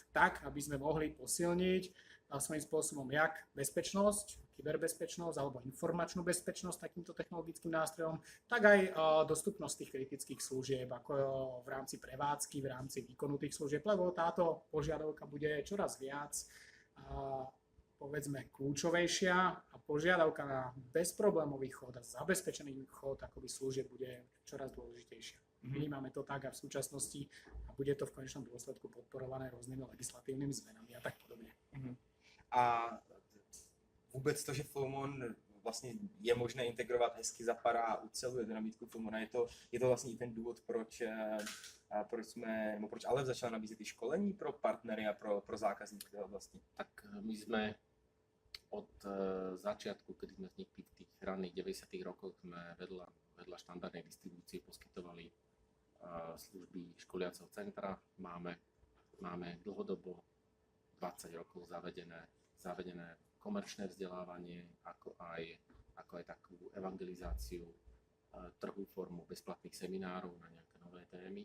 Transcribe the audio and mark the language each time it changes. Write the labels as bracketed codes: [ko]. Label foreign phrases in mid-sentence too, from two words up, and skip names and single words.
[sk] Tak, aby sme mohli posilniť svojím spôsobom jak bezpečnosť, kyberbezpečnosť alebo informačnú bezpečnosť takýmto technologickým nástrojom, tak aj dostupnosť tých kritických služieb, ako v rámci prevádzky, v rámci výkonu tých služieb, lebo táto požiadavka bude čoraz viac povedzme kľúčovejšia a požiadavka na bezproblémový chod a zabezpečený chod akoby služieb bude čoraz dôležitejšia. Vnímame to tak a v súčasnosti a bude to v konečnom dôsledku podporované rôznymi legislatívnymi zmenami a tak podobne. [cs] A vůbec to, že Filmon vlastně je možné integrovat, hezky zapadá a uceluje do nabídku Filmona, je to vlastně i ten důvod, proč Aleph začal nabízet i školení pro partnery a pro zákazníky té oblasti. [sk] Tak my sme od začiatku, kedy sme vznikli v tých ranných 90. rokoch, sme vedľa štandardnej distribúcie poskytovali služby školiaceho centra. Máme dlhodobo 20 rokov zavedené komerčné vzdelávanie, ako aj takú evangelizáciu trhu formu bezplatných seminárov na nejaké nové témy.